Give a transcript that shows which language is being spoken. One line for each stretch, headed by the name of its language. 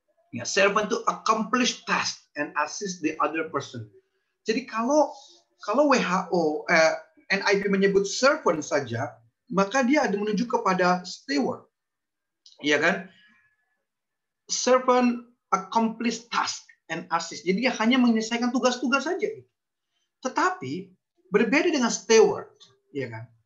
English: Ya, servant to accomplish task and assist the other person.
Indonesian: Jadi kalau WHO NIV menyebut servant saja, maka dia ada menunjuk kepada steward. Ya kan?
English: Servant accomplish task and assist.
Indonesian: Jadi dia hanya menyelesaikan tugas-tugas saja. Tetapi berbeda dengan steward, ya kan?